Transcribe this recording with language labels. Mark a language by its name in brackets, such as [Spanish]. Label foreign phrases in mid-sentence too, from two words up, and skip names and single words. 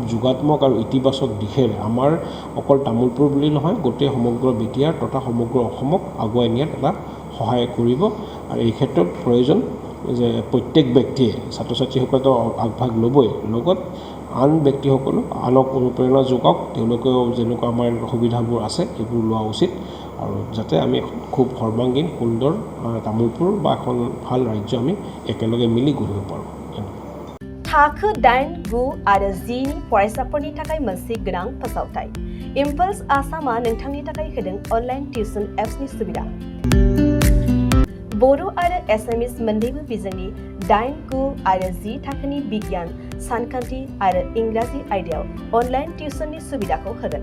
[Assamese] যোগাত্মক আৰু ইতিবাচক দিশেৰে আমাৰ অকল তামোলপুৰ বুলি নহয় গোটেই সমগ্ৰ বিটিআৰ তথা সমগ্ৰ অসমক আগুৱাই নিয়াত এটা সহায় কৰিব আৰু এই ক্ষেত্ৰত প্ৰয়োজন যে প্ৰত্যেক ব্যক্তিয়ে ছাত্ৰ ছাত্ৰীসকলেতো আগভাগ ল'বই লগত আন ব্যক্তিসকলক আনক অনুপ্ৰেৰণা যোগাওক তেওঁলোকেও যেনেকুৱা আমাৰ সুবিধাবোৰ আছে এইবোৰ লোৱা উচিত আৰু যাতে আমি খুব সৰ্বাংগীন সুন্দৰ তামোলপুৰ বা এখন ভাল ৰাজ্য আমি একেলগে মিলি গঢ়িব পাৰোঁ [Bodo] थाखो 8, 9 आरो 10 नि फरायसाफोरनि थाखाय मोनसे गोनां फोसावथाय इम्पल्स आसामा नोंथांनि थाखाय होदों [English] online tuition [Bodo] एप्सनि सुबिदा बर' आरो एसामिस मोन्नैबो बिजोंनि 8, 9 आरो 10 थाखोनि बिगियान, सानखान्थि आरो इंराजि आयदायाव अनलाइन टिउसननि सुबिदाखौ होगोन।